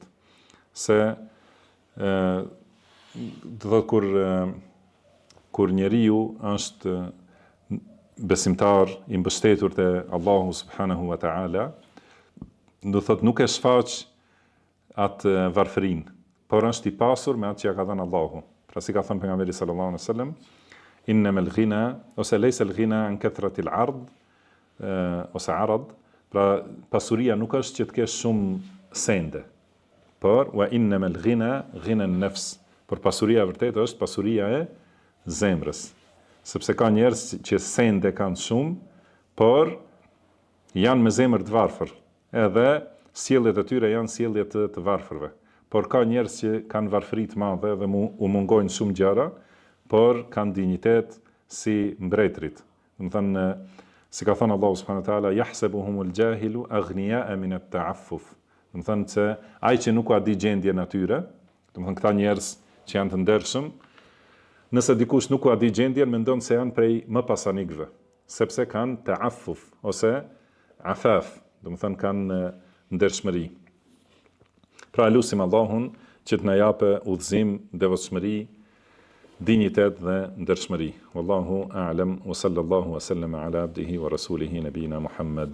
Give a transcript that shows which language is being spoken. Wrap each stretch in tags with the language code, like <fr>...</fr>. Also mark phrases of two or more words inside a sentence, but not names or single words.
<sq>Se do thotë kur njeriu është besimtar i mbështetur te Allahu</sq> <ar>سبحانه وتعالى,</ar> <sq>do thotë nuk e shfaq atë varfërinë, por është i pasur me atë që ja ka dhënë Allahu. Pra si ka thënë pejgamberi</sq> <ar>صلى الله عليه وسلم إنما الغنى ose ليس الغنى عن كثرة العرض ose عرض."</ar> <sq>Pra pasuria nuk është që të kesh shumë sende, por</sq> <ar>وإنما الغنى غنى النفس.</ar> <sq>Por pasuria vërtet është pasuria e zemrës. Sepse ka njerëz që sende kanë shumë, por janë me zemër të varfër. Edhe sjelljet e tyre janë sjellje të varfërve. Por ka njerëz që kanë varfëri të madhe dhe u mungojnë shumë gjëra, por kanë dinjitet si mbretërit. Do të thënë, si ka thënë Allahu</sq> <ar>سبحانه وتعالى يحسبهم الجاهل أغنياء من التعفف."</ar> <sq>Do të thënë se ai që nuk ka di gjendjen atyre, do të thënë këta njerëz që janë të ndershëm, nëse dikush nuk u di gjendjen, mendon se janë prej më pasanikëve, sepse kanë ta'affuf ose afaf, do të thënë kanë ndershmëri. Pra lutim Allahun që të na japë udhëzim, devotshmëri, dinjitet dhe ndershmëri.</sq> <ar>والله أعلم وصلى الله وسلم على عبده ورسوله نبينا محمد</ar>